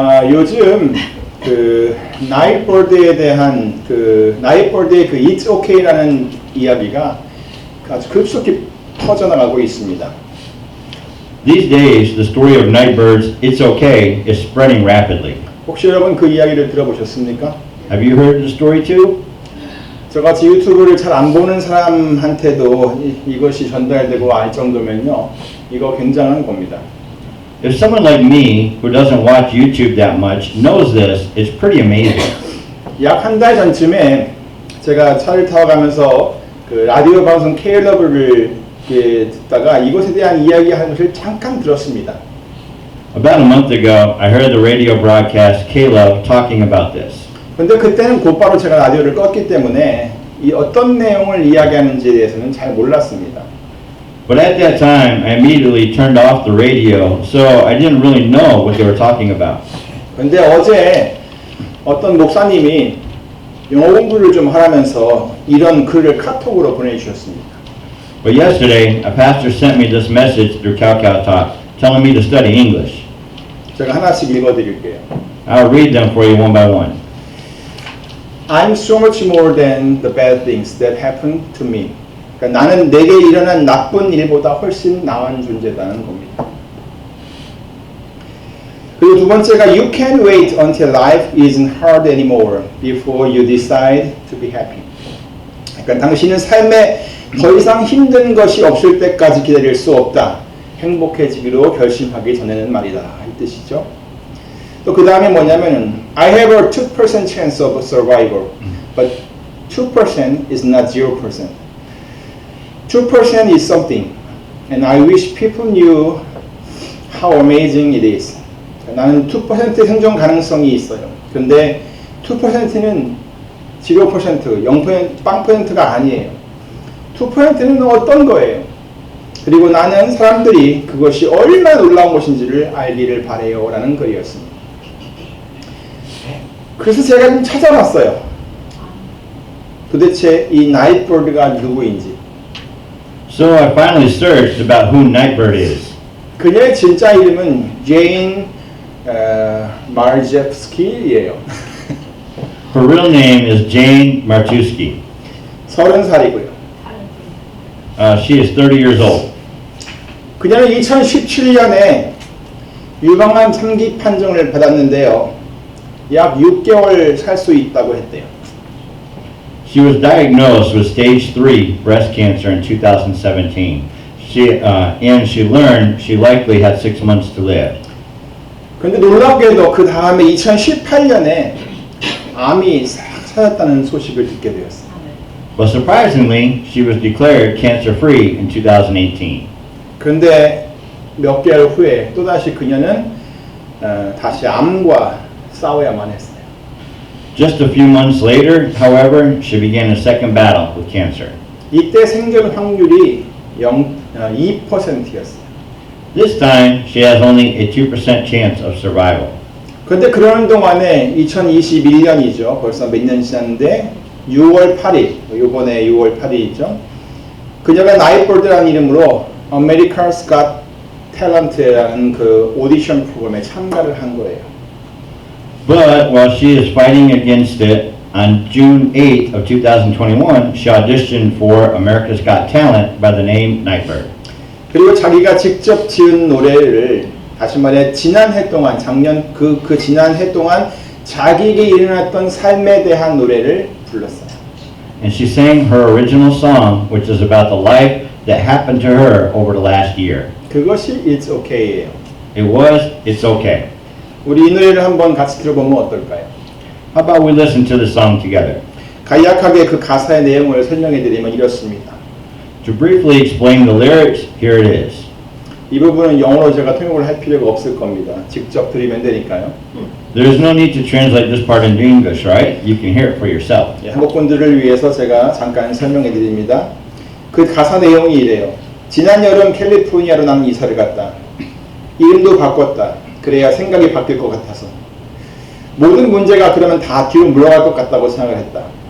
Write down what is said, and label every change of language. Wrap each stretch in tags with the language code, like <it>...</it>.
<ko>요즘 그 나이트버드에 대한 나이트버드의 It's OK라는 이야기가 아주 급속히 퍼져나가고 있습니다.</ko> <en>These days, the story of Nightbird's It's Okay is spreading rapidly.</en> <ko>혹시 여러분 그 이야기를 들어보셨습니까?</ko> <en>Have you heard the story too?</en> <ko>저같이 유튜브를 잘 안 보는 사람한테도 이것이 전달되고 알 정도면요, 이거 굉장한 겁니다.</ko> <en>If someone like me, who doesn't watch YouTube that much, knows this, it's pretty amazing.</en> <ko>약 한 달 전쯤에 제가 차를 타고 가면서 그 라디오 방송 K-Love를 듣다가 이것에 대한 이야기하는 것을 잠깐 들었습니다.</ko> <en>About a month ago, I heard the radio broadcast K-Love talking about this.</en> <ko>근데 그때는 곧바로 제가 라디오를 껐기 때문에 이 어떤 내용을 이야기하는지에 대해서는 잘 몰랐습니다.</ko> <en>But at that time, I immediately turned off the radio, so I didn't really know what they were talking about.</en> <ko>근데 어제 어떤 목사님이 영어 공부를 좀 하라면서 이런 글을 카톡으로 보내주셨습니다.</ko> <en>But yesterday, a pastor sent me this message through KowTalk, telling me to study English.</en> <ko>제가 하나씩 읽어드릴게요.</ko> <en>I'll read them for you one by one. I'm so much more than the bad things that happened to me.</en> <ko>그러니까 나는 내게 일어난 나쁜 일보다 훨씬 나은 존재다는 겁니다. 그리고 두 번째가</ko> <en>You can't wait until life isn't hard anymore before you decide to be happy.</en> <ko>그러니까 당신은 삶에 더 이상 힘든 것이 없을 때까지 기다릴 수 없다. 행복해지기로 결심하기 전에는 말이다. 이 뜻이죠. 또 그 다음에 뭐냐면은</ko> <en>I have a 2% chance of survival, but 2% is not 0%. 2% is something, and I wish people knew how amazing it is.</en> <ko>나는 2% 생존 가능성이 있어요. 근데 2%는 0%, 0%, 0%가 아니에요. 2%는 어떤 거예요? 그리고 나는 사람들이 그것이 얼마나 놀라운 것인지를 알기를 바래요. 라는 글이었습니다. 그래서 제가 좀 찾아봤어요. 도대체 이 나이트버드가 누구인지.</ko> <en>So I finally searched about who Nightbird is.</en> <ko>그녀의 진짜 이름은 제인 마르제프스키예요.</ko> <en>Her real name is Jane Martuski.</en> <ko>30살이고요.</ko> <en>She is 30 years old.</en> <ko>그녀는 2017년에 유방암 3기 판정을 받았는데요. 약 6개월 살 수 있다고 했대요.</ko> <en>She was diagnosed with stage 3 breast cancer in 2017. And she learned she likely had 6 months to live.</en> <ko>그런데 놀랍게도 그 다음에 2018년에 암이 찾았다는 소식을 듣게 되었어요.</ko> <en>But surprisingly, she was declared cancer-free in 2018.</en> <ko>그런데 몇 개월 후에 또다시 그녀는 다시 암과 싸워야만 했어요.</ko> <en>Just a few months later, however, she began a second battle with cancer.</en> <ko>이때 생존 확률이 2%였어요.</ko> <en>This time, she has only a 2% chance of survival.</en> <ko>그런데 그러는 동안에 2021년이죠. 벌써 몇 년 지났는데 6월 8일, 이번에 6월 8일이죠. 그녀가 나이트버드라는 이름으로 America's Got Talent라는 그 오디션 프로그램에 참가를 한 거예요.</ko> <en>But while she is fighting against it, on June 8th of 2021, she auditioned for America's Got Talent by the name Nightbird.</en> <ko>그리고 자기가 직접 지은 노래를 다시 말해 지난해 동안 작년 그 지난해 동안 자기에게 일어났던 삶에 대한 노래를 불렀어요.</ko> <en>And she sang her original song, which is about the life that happened to her over the last year.</en> <ko>그것이 It's OK예요.</ko> <en>It was It's Okay.</en> <ko>우리 이 노래를 한번 같이 들어보면 어떨까요?</ko> <en>How about we listen to the song together?</en> <ko>간략하게 그 가사의 내용을 설명해 드리면 이렇습니다.</ko> <en>To briefly explain the lyrics, here it is.</en> <ko>이 부분은 영어로 제가 통역을 할 필요가 없을 겁니다. 직접 들으면 되니까요.</ko> <en>There's no need to translate this part into English, right? You can hear it for yourself.</en> <ko>한국분들을 위해서 제가 잠깐 설명해 드립니다. 그 가사 내용이 이래요. 지난 여름 캘리포니아로 나는 이사를 갔다. 이름도 바꿨다. 그래야 생각이 바뀔 것 같아서. 모든 문제가 그러면 다 뒤로 물러갈 것 같다고 생각을 했다.</ko>